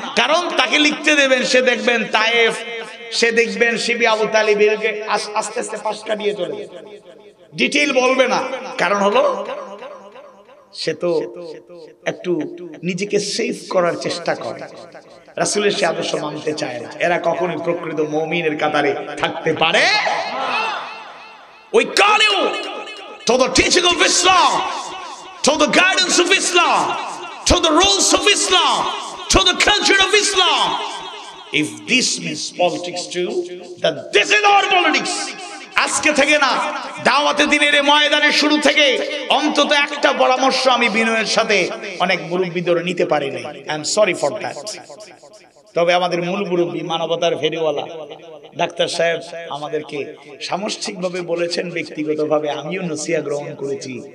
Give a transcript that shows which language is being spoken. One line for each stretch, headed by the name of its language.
Bangla: কারণ তাকে লিখতে দেবেন, সে দেখবেন তায়েফ, সে দেখবেন শিবি আবু তালিবকে আস্তে আস্তে পাশ কাটিয়ে চলে যাবে, ডিটেইল বলবে না। কারণ হলো সে তো একটু নিজেকে সেভ করার চেষ্টা করে, রাসূলের সে আদর্শ মানতে চায় না। এরা কখনোই প্রকৃত মুমিনের কাতারে থাকতে পারে না।
English: We call you to the teaching of Islam, to the guidance of Islam, to the rules of Islam, to the culture of Islam. If this means politics too, then this is our politics.
Bangla: আজকে থেকে না, দাওয়াতে দ্বীনের ময়দানের শুরু থেকে অন্তত একটা পরামর্শ আমি বিনয়ের সাথে অনেক মুরব্বীদের নিতে পারি নাই।
English: I am sorry for that.
Bangla: তবে আমাদের মূল মুরব্বী, মানবতার ফেরিওয়ালা ডাক্তার সাহেব আমাদেরকে সামষ্টিকভাবে বলেছেন, ব্যক্তিগতভাবে আমিও নসিহা গ্রহণ করেছি।